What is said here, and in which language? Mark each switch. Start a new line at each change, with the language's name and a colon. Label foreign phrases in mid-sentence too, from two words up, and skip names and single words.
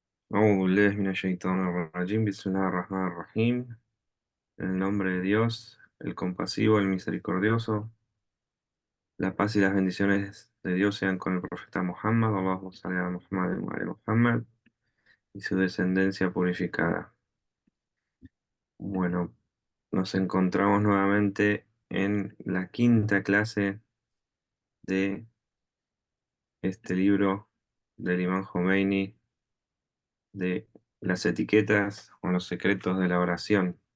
Arabic: أعوذ بالله من الشيطان الرجيم بسم الله الرحمن الرحيم.
Spanish: En el nombre de Dios, el compasivo, el misericordioso, la paz y las bendiciones de Dios sean con el profeta Muhammad,
Arabic: اللهم صل على محمد وعلى محمد,
Spanish: y su descendencia purificada. Bueno, nos encontramos nuevamente en la quinta clase de este libro del Imam Khomeini de las etiquetas o los secretos de la oración.